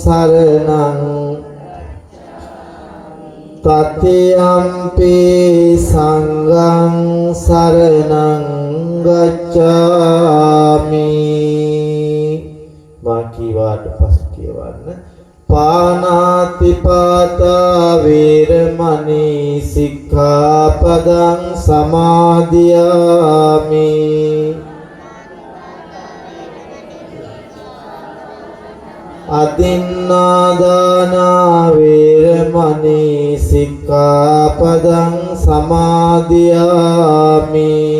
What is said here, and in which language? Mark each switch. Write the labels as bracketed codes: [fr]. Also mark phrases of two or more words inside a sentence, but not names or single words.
[pi] සරණං තතියම්පි සංඝං සරණං ගච්ඡාමි. [si] මා කීවාට පසු කියවන්න. [pi] පාණාතිපාතා වේරමණී සික්ඛාපදං සමාදියාමි. අදින්නාදානා වේරමණී සික්ඛාපදං සමාදියාමි.